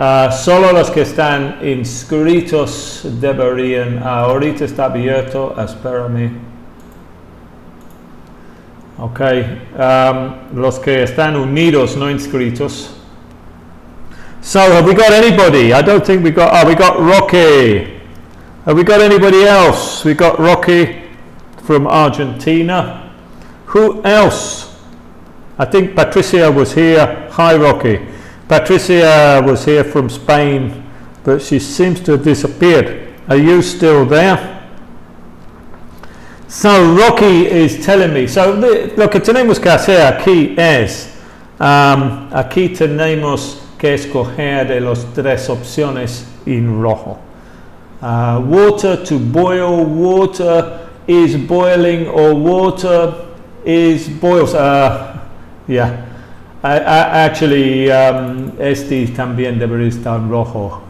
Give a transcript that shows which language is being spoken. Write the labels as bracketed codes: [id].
[es] Solo los que están inscritos deberían. Ahorita está abierto, espérame. Ok, los que están unidos, no inscritos. [en] So, have we got anybody? I don't think we got Rocky. Have we got anybody else? We got Rocky from Argentina. Who else? I think Patricia was here. Hi, Rocky. Patricia was here from Spain, but she seems to have disappeared. Are you still there? So Rocky is telling me, [es] lo que tenemos que hacer aquí es, aquí tenemos que escoger de las tres opciones en rojo. [en] Water to boil, water is boiling, or water is boils. Yeah, actually, [es] este también debería estar en rojo.